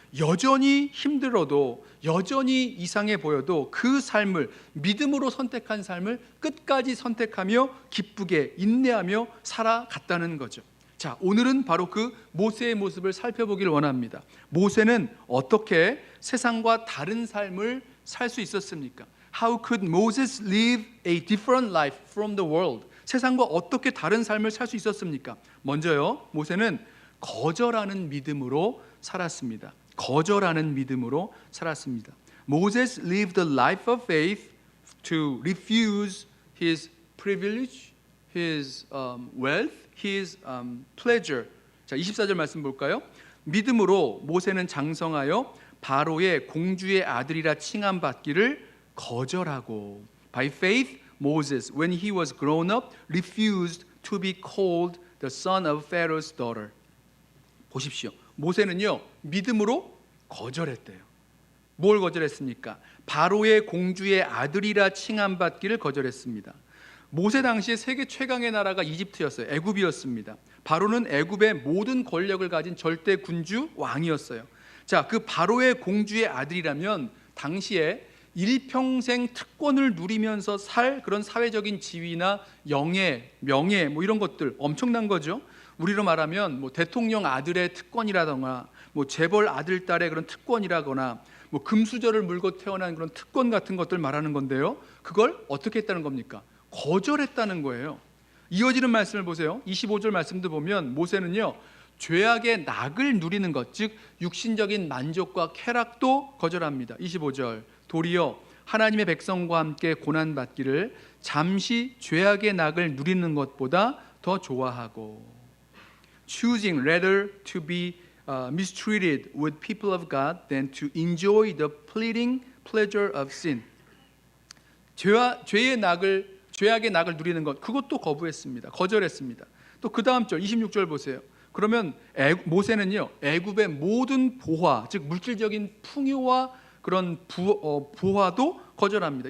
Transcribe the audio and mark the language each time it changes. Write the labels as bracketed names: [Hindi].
[Korean] 여전히 힘들어도, 여전히 이상해 보여도 그 삶을, 믿음으로 선택한 삶을 끝까지 선택하며 기쁘게 인내하며 살아갔다는 거죠. 자, 오늘은 바로 그 모세의 모습을 살펴보길 원합니다. 모세는 어떻게 세상과 다른 삶을 살 수 있었습니까? [English] How could Moses live a different life from the world? [Korean] 세상과 어떻게 다른 삶을 살 수 있었습니까? 먼저요, 모세는 거절하는 믿음으로 살았습니다. 거절하는 믿음으로 살았습니다. [English] Moses lived a life of faith to refuse his privilege, his wealth, his pleasure. [Korean] 자, 24절 말씀 볼까요? 믿음으로 모세는 장성하여 바로의 공주의 아들이라 칭함받기를 거절하고, [English] By faith, Moses, when he was grown up, refused to be called the son of Pharaoh's daughter. [Korean] 보십시오. 모세는요, 믿음으로 거절했대요. 뭘 거절했습니까? 바로의 공주의 아들이라 칭함받기를 거절했습니다. 모세 당시에 세계 최강의 나라가 이집트였어요. 애굽이었습니다. 바로는 애굽의 모든 권력을 가진 절대 군주 왕이었어요. 자, 그 바로의 공주의 아들이라면 당시에 일평생 특권을 누리면서 살 그런 사회적인 지위나 영예, 명예 뭐 이런 것들 엄청난 거죠. 우리로 말하면 뭐 대통령 아들의 특권이라거나 뭐 재벌 아들 딸의 그런 특권이라거나 뭐 금수저를 물고 태어난 그런 특권 같은 것들 말하는 건데요. 그걸 어떻게 했다는 겁니까? 거절했다는 거예요. 이어지는 말씀을 보세요. 25절 말씀도 보면 모세는요, 죄악의 낙을 누리는 것, 즉 육신적인 만족과 쾌락도 거절합니다. 25절, 도리어 하나님의 백성과 함께 고난받기를 잠시 죄악의 낙을 누리는 것보다 더 좋아하고, [English] choosing rather to be mistreated with people of God than to enjoy the fleeting pleasure of sin. [Korean] 죄악의 낙을 누리는 것, 그것도 거부했습니다. 거절했습니다. 또 그 다음 절 26절 보세요. 그러면 모세는요, 애굽의 모든 보화, 즉 물질적인 풍요와 그런 부화도 거절합니다.